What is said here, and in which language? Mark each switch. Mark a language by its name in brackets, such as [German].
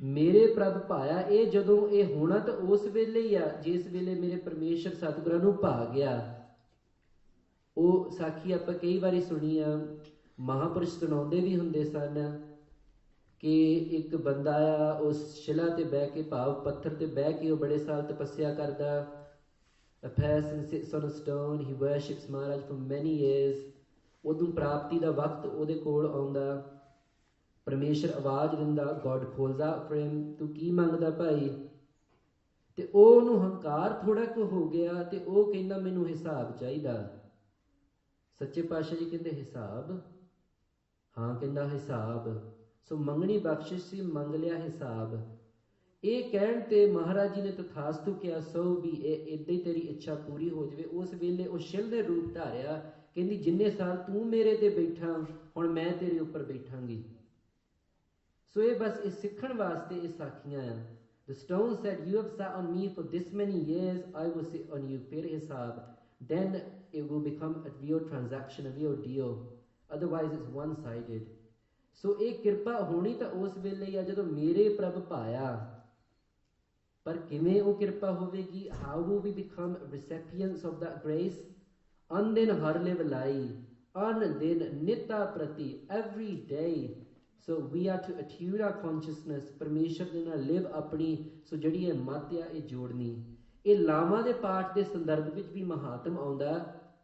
[Punjabi] ਮੇਰੇ ਪ੍ਰਭ ਭਾਇਆ, ਇਹ ਜਦੋਂ ਇਹ ਹੋਣਾ ਤਾਂ ਉਸ ਵੇਲੇ ਹੀ ਆ ਜਿਸ ਵੇਲੇ ਮੇਰੇ ਪਰਮੇਸ਼ਰ ਸਤਿਗੁਰਾਂ ਨੂੰ ਭਾ ਗਿਆ। ਉਹ ਸਾਖੀ ਆਪਾਂ ਕਈ ਵਾਰੀ ਸੁਣੀ ਆ, ਮਹਾਂਪੁਰਸ਼ ਸੁਣਾਉਂਦੇ ਵੀ ਹੁੰਦੇ ਸਨ ਕਿ ਇੱਕ ਬੰਦਾ ਆ, ਉਸ ਸ਼ਿਲਾ ਤੇ ਬਹਿ ਕੇ, ਭਾਵ ਪੱਥਰ ਤੇ ਬਹਿ ਕੇ ਉਹ ਬੜੇ ਸਾਲ ਤਪੱਸਿਆ ਕਰਦਾ। [English] A person sits on a stone, he worships Maharaj for many years। [Punjabi] ਉਦੋਂ ਪ੍ਰਾਪਤੀ ਦਾ ਵਕਤ ਉਹਦੇ ਕੋਲ ਆਉਂਦਾ, ਪਰਮੇਸ਼ਰ ਆਵਾਜ਼ ਦਿੰਦਾ, [English] God calls out for him, [Punjabi] ਤੂੰ ਕੀ ਮੰਗਦਾ ਭਾਈ? ਤੇ ਉਹਨੂੰ ਹੰਕਾਰ ਥੋੜਾ ਕੁ ਹੋ ਗਿਆ ਤੇ ਉਹ ਕਹਿੰਦਾ ਮੈਨੂੰ ਹਿਸਾਬ ਚਾਹੀਦਾ। ਸੱਚੇ ਪਾਤਸ਼ਾਹ ਜੀ ਕਹਿੰਦੇ ਹਿਸਾਬ? ਹਾਂ, ਕਹਿੰਦਾ ਹਿਸਾਬ। ਸੋ ਮੰਗਣੀ ਬਖਸ਼ਿਸ਼ ਸੀ, ਮੰਗ ਲਿਆ ਹਿਸਾਬ। ਇਹ ਕਹਿਣ ਤੇ ਮਹਾਰਾਜ ਜੀ ਨੇ ਤਥਾਸਤੂ ਕਿਹਾ, ਸੋ ਵੀ ਇਹ ਏਦਾਂ ਹੀ ਤੇਰੀ ਇੱਛਾ ਪੂਰੀ ਹੋ ਜਾਵੇ। ਉਸ ਵੇਲੇ ਉਹ ਸ਼ਿਲ ਦੇ ਰੂਪ ਧਾਰਿਆ, ਕਹਿੰਦੀ ਜਿੰਨੇ ਸਾਲ ਤੂੰ ਮੇਰੇ ਤੇ ਬੈਠਾ, ਹੁਣ ਮੈਂ ਤੇਰੇ ਉੱਪਰ ਬੈਠਾਂਗੀ। ਸੋ ਇਹ ਬਸ ਇਹ ਸਿੱਖਣ ਵਾਸਤੇ ਇਹ ਸਾਖੀਆਂ ਆ। [English] The stone said, you have sat on me for this many years, I will sit on you। [Punjabi] ਫਿਰ ਹਿਸਾਬ, [English] then it will become a real transaction, a real deal। Otherwise it's one-sided। [Punjabi] ਸੋ ਇਹ ਕਿਰਪਾ ਹੋਣੀ ਤਾਂ ਉਸ ਵੇਲੇ ਹੀ ਆ ਜਦੋਂ ਮੇਰੇ ਪ੍ਰਭ ਭਾਇਆ। ਪਰ ਕਿਵੇਂ ਉਹ ਕਿਰਪਾ ਹੋਵੇਗੀ? [English] How will we become recipients of that grace? [Punjabi] ਅਨਦਿਨ ਹਰ ਲਿਵ ਲਾਈ, ਅਨਦਿਨ ਨਿਤਾ ਪ੍ਰਤੀ, [English] every day। So we are to attune our consciousness, [Punjabi] ਪਰਮੇਸ਼ਰ ਦੇ ਨਾਲ ਲਿਵ ਆਪਣੀ, ਸੋ ਜਿਹੜੀ ਇਹ ਮੱਤ ਆ ਇਹ ਜੋੜਨੀ। ਇਹ ਲਾਵਾਂ ਦੇ ਪਾਠ ਦੇ ਸੰਦਰਭ ਵਿੱਚ ਵੀ ਮਹਾਤਮ ਆਉਂਦਾ।